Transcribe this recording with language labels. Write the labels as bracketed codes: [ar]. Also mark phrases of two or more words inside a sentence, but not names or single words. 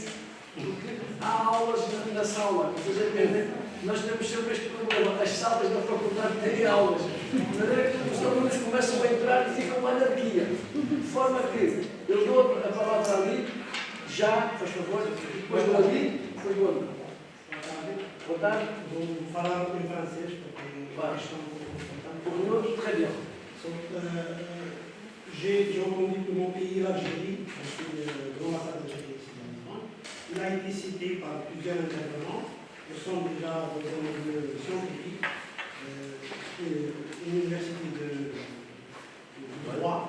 [pt] Porque há aulas na sala, nós temos sempre este problema, as salas da faculdade têm aulas, de maneira que os alunos começam a entrar e fica uma anarquia, de forma que eu dou a palavra ali, já, faz favor, depois do ali, depois do outro. Boa tarde. Vou falar em francês, porque a questão [fr] Pour nous, très bien. J'ai entendu que mon pays, l'Algérie, je suis de l'ambassade d'Algérie ici maintenant, il a été cité par plusieurs intervenants. Nous sommes déjà dans un milieu scientifique, une université de droit.